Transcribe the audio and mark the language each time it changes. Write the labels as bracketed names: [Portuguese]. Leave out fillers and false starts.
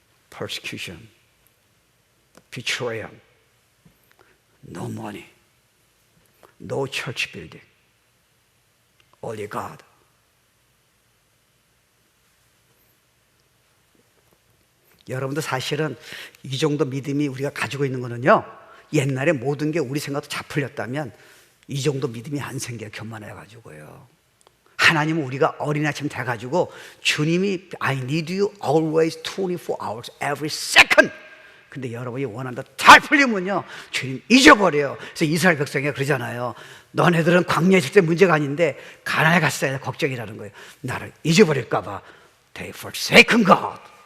[English] persecution, betrayal, no money, no church building, only God. [Korean] 여러분들 사실은 이 정도 믿음이 우리가 가지고 있는 거는요 옛날에 모든 게 우리 생각도 다 풀렸다면 이 정도 믿음이 안 생겨요. 교만해가지고요. 하나님은 우리가 어린아이처럼 돼가지고 주님이 [English] I need you always 24 hours every second. [Korean] 근데 여러분이 원한다 잘 풀리면요 주님 잊어버려요. 그래서 이스라엘 백성이 그러잖아요. 너네들은 광야에 있을 때 문제가 아닌데 가나안에 갔을 때 걱정이라는 거예요. 나를 잊어버릴까 봐 [English] They forsaken God.